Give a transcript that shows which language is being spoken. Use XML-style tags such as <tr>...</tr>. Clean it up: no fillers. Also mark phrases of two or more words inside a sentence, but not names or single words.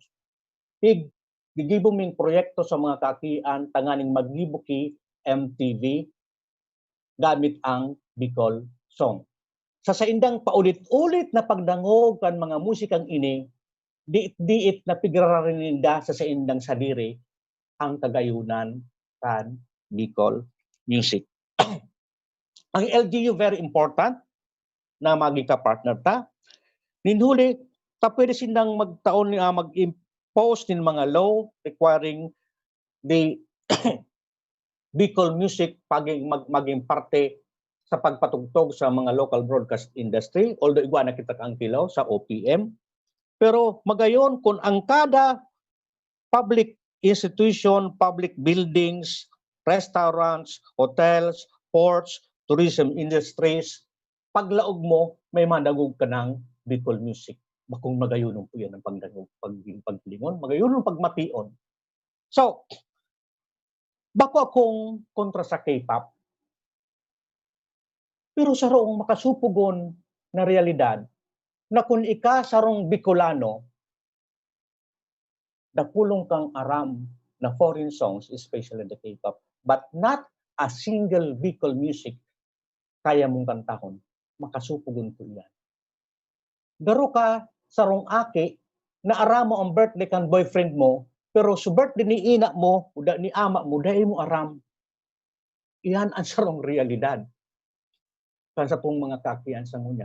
<bik>Gigibong proyekto sa mga kakian tanganing magibuki MTV gamit ang Bicol song. Sa indang paulit-ulit na pagdangog kan mga musikang ini, diit na pigraraninda sa indang sadiri ang kagayunan kan Bicol music. Ang LGU</bik> <en>very important</en> <bik>na magika-partner ta. Ninhuli, pwede sindang magtaon mag-impose ng mga</bik> <en>law requiring the Bicol music</en> <bik>maging parte sa pagpatugtog sa mga</bik> <en>local broadcast industry,</en> <bik>although igwa na kita ang kilaw sa OPM. Pero magayon kung ang kada</bik> <en>public institution, public buildings, restaurants, hotels, ports, tourism industries,</en> <bik>paglaog mo, may madagog ka ng Bicol music. Bakong magayunong po yan ang paglingon, magayunong pagmation. So, bako akong kontra sa K-pop, pero sarong makasupugon na realidad na kung ika sarong Bicolano, nakulong kang aram na</bik> <en>foreign songs, especially the K-pop, but not a single Bicol music</en> <bik>kaya mong kantahon, makasupugon ko yan. Daro ka sarong aki na aramo ang birthday kan boyfriend mo, pero sa birthday ni ina mo, uda ni ama mo, dahil mo aram. Iyan ang sarong realidad. Kan sa pong mga kakian sa ngunyan.</bik>